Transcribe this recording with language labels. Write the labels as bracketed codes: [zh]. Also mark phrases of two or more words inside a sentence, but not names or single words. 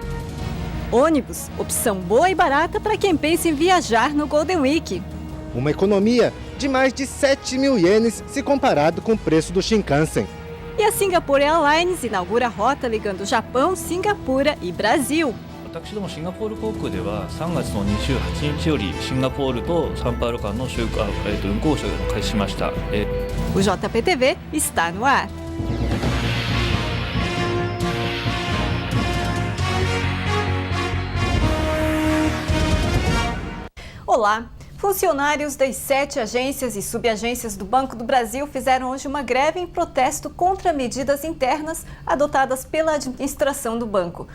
[pt] Ônibus, opção boa e barata para quem pensa em viajar no Golden Week. Uma economia de mais de 7 mil ienes se comparado com o preço do Shinkansen. E a Singapore Airlines inaugura a rota ligando Japão, Singapura e Brasil. [ja] 私どもシンガポール航空では3月の28日よりシンガポールとサンパウロ間の運航を開始しました。 [pt] O JPTV está no ar. Olá! Funcionários das 7 agências e subagências do Banco do Brasil fizeram hoje uma greve em protesto contra medidas internas adotadas pela administração do banco.